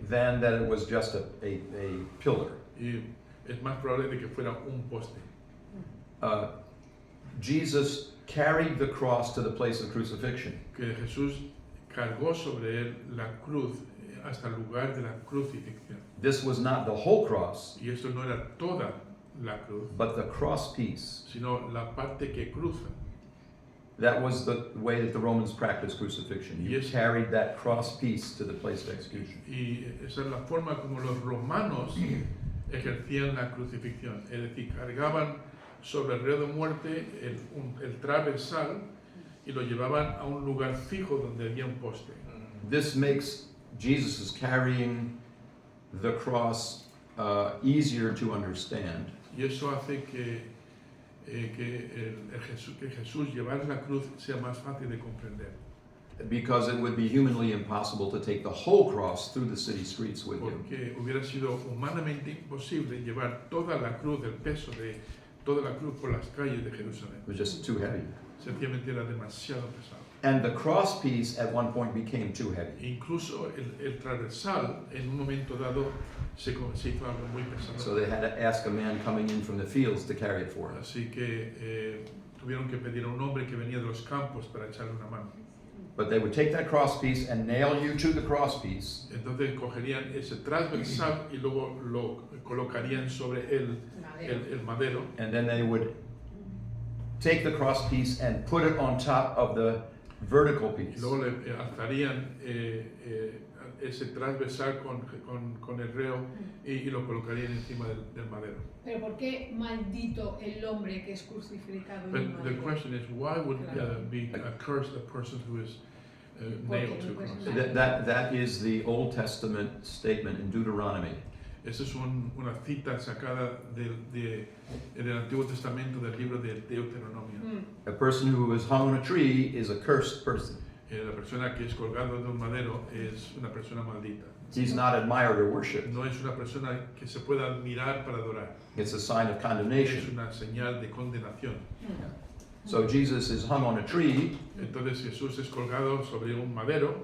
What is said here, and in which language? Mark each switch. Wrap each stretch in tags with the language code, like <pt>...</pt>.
<en>than that it was just a pillar.</en> <es>y es más probable de que fuera un poste.</es> <en>Jesus carried the cross to the place of crucifixion.</en> <es>Que Jesús cargó sobre él la cruz hasta el lugar de la crucifixión.</es> <en>This was not the whole cross,</en> <es>Y esto no era toda la cruz,</es> <en>but the cross piece.</en> <es>sino la parte que cruza.</es> <en>That was the way that the Romans practiced crucifixion. You Yes. carried that cross piece to the place of execution.</en> <es>Y esa es la forma como los romanos ejercían la crucifixión. Es decir, cargaban sobre el reo de muerte el transversal y lo llevaban a un lugar fijo donde había un poste.</es> <en>This makes Jesus' carrying the cross easier to understand.</en> <es>Y eso hace que Jesús llevar la cruz sea más fácil de comprender.</es> <en>Because it would be humanly impossible to take the whole cross through the city streets with you.</en> <es>Porque hubiera sido humanamente imposible llevar toda la cruz, el peso de toda la cruz por las calles de Jerusalén.</es> <en>It was just too heavy.</en> <es>Sencillamente era demasiado pesado.</es> <en>And the cross piece at one point became too heavy.</en> <es>Incluso el transversal en un momento dado se hizo algo muy pesado.</es> <en>So they had to ask a man coming in from the fields to carry it for him.</en> <es>Así que tuvieron que pedir a un hombre que venía de los campos para echarle una mano.</es> <en>But they would take that cross piece and nail you to the cross piece.</en> <es>Entonces cogerían ese transversal y luego lo colocarían sobre el madero.</es> <en>And then they would take the cross piece and put it on top of the vertical</en> <es>Y</es> <en>piece.</en> <es>luego le alzarían ese transversal con el reo y lo colocarían encima del madero. Pero ¿por qué maldito el hombre que es crucificado en un</es> <en>But the</en> <es>madero?</es> <en>question is, why would be accursed the person who is nailed to a cross? That is the Old Testament statement in Deuteronomy.</en> <es>Esa es una cita sacada del Antiguo Testamento del libro de Deuteronomio.</es> <en>A person who is hung on a tree is a cursed person.</en> <es>La persona que es colgado de un madero es una persona maldita.</es> <en>He's not admired or worshipped.</en> <es>No es una persona que se pueda admirar para adorar.</es> <en>It's a sign of</en> <es>Es</es> <en>condemnation.</en> <es>una señal de condenación.</es> <en>So Jesus is hung on a tree.</en> <es>Entonces Jesús es colgado sobre un madero.</es>